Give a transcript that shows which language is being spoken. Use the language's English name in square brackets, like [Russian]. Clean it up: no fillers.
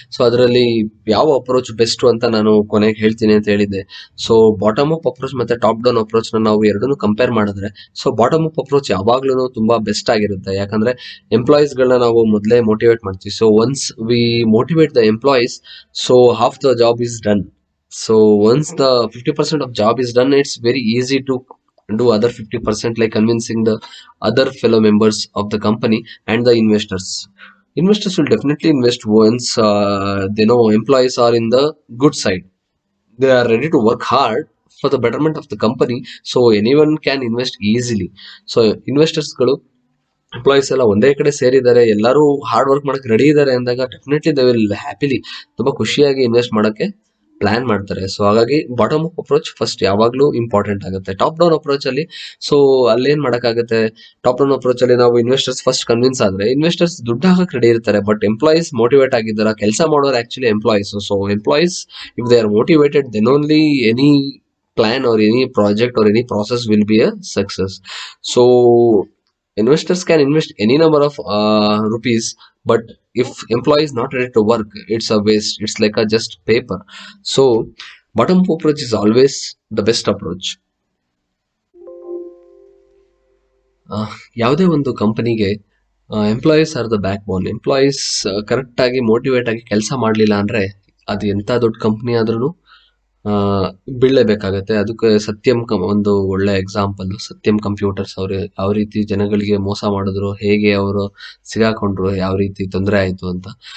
[Kannada] So ಅದರಲ್ಲಿ ಯಾವ approach best ಅಂತ ನಾನು ಕೊನೆಗೆ ಹೇಳ್ತೀನಿ ಅಂತ ಹೇಳಿದ್ದೆ. ಸೊ ಬಾಟಮ್ ಅಪ್ ಅಪ್ರೋಚ್ ಮತ್ತೆ ಟಾಪ್ ಡೌನ್ ಅಪ್ರೋಚ್ ನಾವು ಎರಡನ್ನೂ ಕಂಪೇರ್ ಮಾಡಿದ್ರೆ, ಸೊ ಬಾಟಮ್ ಅಪ್ ಅಪ್ರೋಚ್ ಯಾವಾಗ್ಲೂ ತುಂಬಾ ಬೆಸ್ಟ್ ಆಗಿರುತ್ತೆ. ಯಾಕಂದ್ರೆ ಎಂಪ್ಲಾಯೀಸ್ ಗಳನ್ನ ನಾವು ಮೊದಲೇ ಮೋಟಿವೇಟ್ ಮಾಡ್ತೀವಿ. [English] So once we motivate the employees, so half the job is done. So once the 50% of job is done, it's very easy to do other 50%, like convincing the other fellow members of the company and the investors. Investors will definitely invest once they know employees are in the good side. They are ready to work hard for the betterment of the company. So anyone can invest easily. [Kannada] So investors ಗಳು employees ಎಲ್ಲ ಒಂದೇ ಕಡೆ ಸೇರಿದ್ದಾರೆ, ಎಲ್ಲರೂ hard work ಮಾಡಕ್ಕೆ ready ಇದ್ದಾರೆ ಅಂದಾಗ definitely [English] they will happily [Kannada] ತುಂಬಾ ಖುಷಿಯಾಗಿ ಇನ್ವೆಸ್ಟ್ ಮಾಡಕ್ಕೆ ಪ್ಲಾನ್ ಮಾಡ್ತಾರೆ. ಸೊ ಹಾಗಾಗಿ ಬಾಟಮ್ ಅಪ್ ಅಪ್ರೋಚ್ ಫಸ್ಟ್ ಯಾವಾಗ್ಲೂ ಇಂಪಾರ್ಟೆಂಟ್ ಆಗುತ್ತೆ. ಟಾಪ್ ಡೌನ್ ಅಪ್ರೋಚ್ ಅಲ್ಲಿ ಸೊ ಅಲ್ಲೇನ್ ಮಾಡಕ್ಕಾಗುತ್ತೆ, ಟಾಪ್ ಡೌನ್ ಅಪ್ರೋಚ್ ಅಲ್ಲಿ ನಾವು ಇನ್ವೆಸ್ಟರ್ಸ್ ಫಸ್ಟ್ ಕನ್ವಿನ್ಸ್ ಆದ್ರೆ ಇನ್ವೆಸ್ಟರ್ಸ್ ದುಡ್ಡು ಹಾಕಕ್ ರೆಡಿ ಇರ್ತಾರೆ, ಬಟ್ ಎಂಪ್ಲಾಯೀಸ್ ಮೋಟಿವೇಟ್ ಆಗಿದ್ದಾರ, ಕೆಲಸ ಮಾಡೋರು actually employees. [English] So employees if they are motivated, then only any plan or any project or any process will be a success. So investors can invest any number of rupees, but if employee is not ready to work, it's a waste. It's like a just paper. So bottom up approach is always the best approach. [Kannada] ಯಾವುದೇ ಒಂದು ಕಂಪನಿಗೆ employees [English] Are the backbone. [Kannada] Employees correct ಆಗಿ motivate ಆಗಿ ಕೆಲಸ ಮಾಡಲಿಲ್ಲ ಅಂದ್ರೆ ಅದು ಎಂತ ದೊಡ್ಡ ಕಂಪನಿ ಆದ್ರೂ ಬೀಳಲೇಬೇಕಾಗತ್ತೆ. ಅದಕ್ಕೆ ಸತ್ಯಂ ಒಂದು ಒಳ್ಳೆ ಎಕ್ಸಾಂಪಲ್. ಸತ್ಯಂ ಕಂಪ್ಯೂಟರ್ಸ್ ಅವರು ಯಾವ ರೀತಿ ಜನಗಳಿಗೆ ಮೋಸ ಮಾಡಿದ್ರು, ಹೇಗೆ ಅವರು ಸಿಗಾಕೊಂಡ್ರು, ಯಾವ ರೀತಿ ತೊಂದರೆ ಆಯ್ತು ಅಂತ.